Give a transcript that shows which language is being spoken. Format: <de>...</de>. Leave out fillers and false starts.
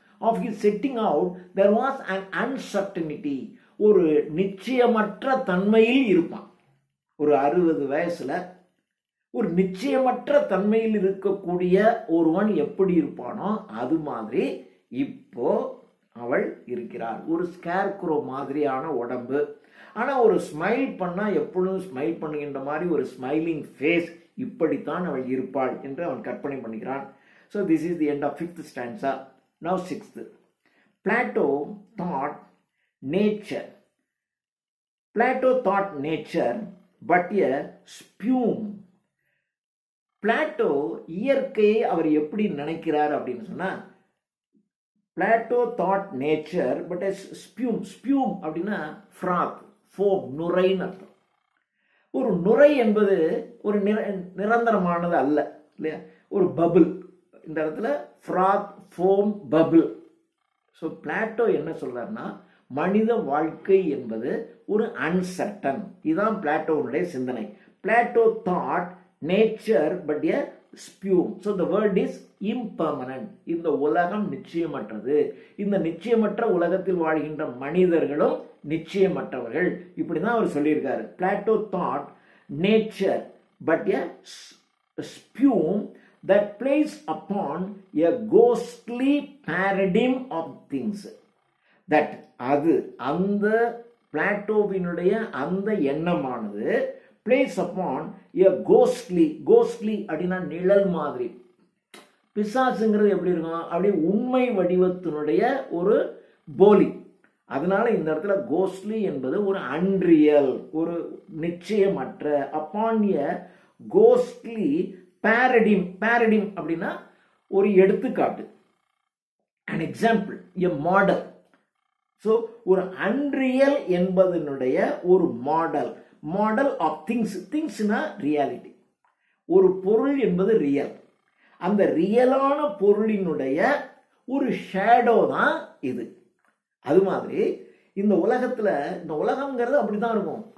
<en>of his setting out, there was an uncertainty.</en> <ta>ஒரு நிச்சயமற்ற தன்மையில் இருப்பான். ஒரு 60 வயசுல ஒரு நிச்சயமற்ற தன்மையில் இருக்கக்கூடிய ஒருவன் எப்படி இருப்பானோ அது மாதிரி இப்போ அவள் இருக்கிறார். ஒரு ஸ்கேர்க்ரோ மாதிரியான உடம்பு, ஆனா ஒரு ஸ்மைல் பண்ணா எப்பொழுதும் ஸ்மைல் பண்ணுகின்ற மாதிரி ஒரு ஸ்மைலிங் ஃபேஸ், இப்படித்தான் அவள் இருப்பாள் என்று அவன் கற்பனை பண்ணுகிறான்.</ta> <en>So this is the end of 5th stanza. Now 6th. Plato thought nature. Plato thought nature but a spume.</en> <ta>Plato இயற்கையை அவர் எப்படி நினைக்கிறார் அப்படின்னு சொன்னா,</ta> <en>Plato thought nature but as spume.</en> <ta>ஸ்பியூம் அப்படின்னா ஃப்ராத், ஃபோம், நுரைன்னு அர்த்தம். ஒரு நுரை என்பது ஒரு நிரந்தரமானது அல்ல இல்லையா, ஒரு பபிள். இந்த இடத்துல froth, foam, bubble. So Plato என்ன சொல்றாருன்னா, மனித வாழ்க்கை என்பது ஒரு அன்சர்டன். இதுதான் பிளாட்டோனுடைய சிந்தனை.</ta> <en>Plato thought nature but a spume. So the word is impermanent.</en> <ta>இந்த உலகம் நிச்சயமற்றது. இந்த நிச்சயமற்ற உலகத்தில் வாழ்கின்ற மனிதர்களும் நிச்சயமற்றவர்கள். இப்படிதான் அவர் சொல்லியிருக்காரு.</ta> <en>Plato thought nature but a spume that plays upon a ghostly paradigm of things. That</en> <ta>அது அந்த பிளாட்டோவினுடைய அந்த எண்ணமானது</ta> <en>plays upon a ghostly.</en> <ta>ghostly அப்படின்னா நிழல் மாதிரி. பிசாசுங்கிறது எப்படி இருக்கும், அப்படியே உண்மை வடிவத்தினுடைய ஒரு போலி. அதனால இந்த இடத்துல ghostly என்பது ஒரு அன்ரியல், ஒரு நிச்சயமற்ற.</ta> <en>upon a ghostly paradigm.</en> <ta>paradigm அப்படின்னா ஒரு எடுத்துக்காட்டு,</ta> <en>an example, a model.</en> <ta>So ஒரு அன்ரியல் என்பதனுடைய ஒரு model.</ta> <en>Model of things.</en> <ta>திங்ஸ்னா reality. ஒரு பொருள் என்பது ரியல். அந்த ரியலான பொருளினுடைய ஒரு ஷேடோ தான் இது. அது மாதிரி இந்த உலகத்துல, இந்த உலகம்ங்கிறது அப்படிதான் இருக்கும்.</ta>